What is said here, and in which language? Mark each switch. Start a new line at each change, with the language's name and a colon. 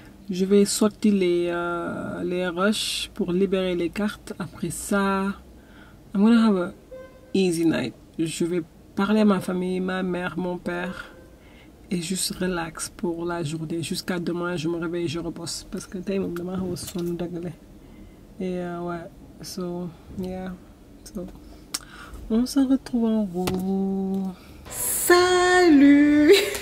French: je vais sortir les rushs pour libérer les cartes. Après ça,
English: I'm gonna have a easy night.
French: Je vais parler à ma famille, ma mère, mon père. Et juste relax pour la journée. Jusqu'à demain, je me réveille et je rebosse. Parce que demain, je vais me et ouais,
English: so, yeah.
French: So, on se retrouve en haut. Salut.